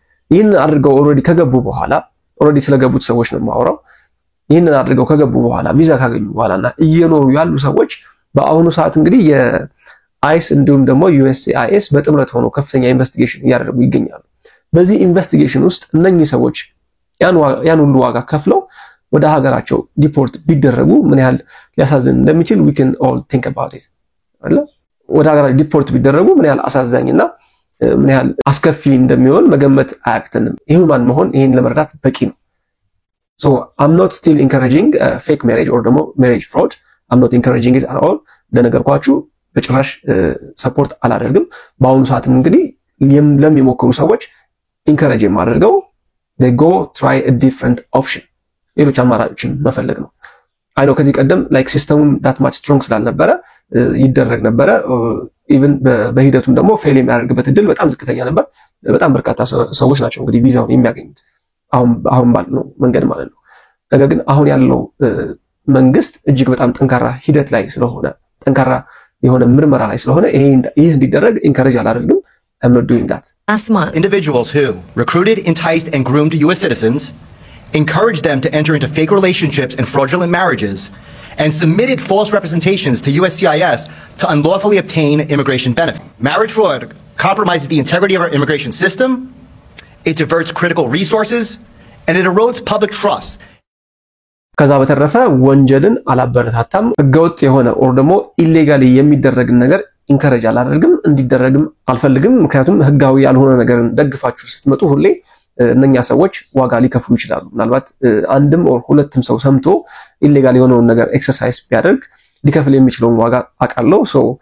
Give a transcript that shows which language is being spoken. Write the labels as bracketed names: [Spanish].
[Amharic] ይህን አድርገው ኦልሬዲ ከገቡ በኋላ ኦልሬዲ ስለገቡት ሰዎች ነው የማወራው። ይህንን አድርገው ከገቡ በኋላ ቪዛ ካገኙ በኋላና እየኖሩ ያሉ ሰዎች በአሁኑ ሰዓት እንግዲህ የአይስ እንዲሁም ደግሞ USCIS በጥምረት ሆኖ ከፍተኛ ኢንቨስቲጌሽን እያደረጉ ይገኛሉ። በዚህ ኢንቨስቲጌሽን ውስጥ እነኚህ ሰዎች ያን ሁሉ ዋጋ ከፍለው ወደ ሀገራቸው ዲፖርት ቢደረጉ ምን ያህል ሊያሳዝን እንደሚችል [English] we can all think about it [Amharic] አይደል? ወደ ሀገራቸው ዲፖርት ቢደረጉ ምን ያህል አሳዛኝና ምን ያህል አስከፊ እንደሚሆን መገመት አያቅተንም። ይሁን ማን መሆን ይሄን ለመረዳት በቂ ነው። [English] So I'm not still encouraging fake marriage or ደግሞ marriage fraud. I'm not encouraging it at all. [Amharic] እንደነገርኳችሁ በጭራሽ ሰፖርት አላደርግም። በአሁኑ ሰዓትም እንግዲህ ለሚሞክሩ ሰዎች ኢንከሬጅ የማደርገው [English] they go try a different option. [Amharic] ሌሎች አማራጮችን መፈለግ ነው። አይ ነው ከዚህ ቀደም ላይክ ሲስተሙም [English] that much strong [Amharic] ስላልነበረ ይደረግ ነበረ። ኢቭን በሂደቱም ደግሞ ፌል የሚያደርግበት እድል በጣም ዝቅተኛ ነበር። በጣም በርካታ ሰዎች ናቸው እንግዲህ ቪዛውን የሚያገኙት አሁን ባለው መንገድ ማለት ነው። ነገር ግን አሁን ያለው መንግስት እጅግ በጣም ጠንካራ ሂደት ላይ ስለሆነ ጠንካራ የሆነ ምርመራ ላይ ስለሆነ ይህ እንዲደረግ ኢንከሬጅ አላደርግም። [English] I'm not doing that. Individuals who recruited, enticed, and groomed U.S. citizens, encouraged them to enter into fake relationships and fraudulent marriages, and submitted false representations to USCIS to unlawfully obtain immigration benefit. Marriage fraud compromises the integrity of our immigration system, it diverts critical resources, and it erodes public trust. [Amharic] ከዛ በተረፈ ወንጀልን አላበረታታም። ህገወጥ የሆነ or ደግሞ ኢሌጋሊ የሚደረግ ነገር ኢንከሬጅ አላደርግም፣ እንዲደረግም አልፈልግም። ምክንያቱም ህጋዊ ያልሆነ ነገርን ደግፋችሁ ስትመጡ ሁሌ እነኛ ሰዎች ዋጋ ሊከፍሉ ይችላሉ። ምናልባት አንድም or ሁለትም ሰው ሰምቶ ኢሌጋል የሆነውን ነገር ኤክሰርሳይዝ ቢያደርግ ሊከፍል የሚችለውን ዋጋ አቃለው። ሶ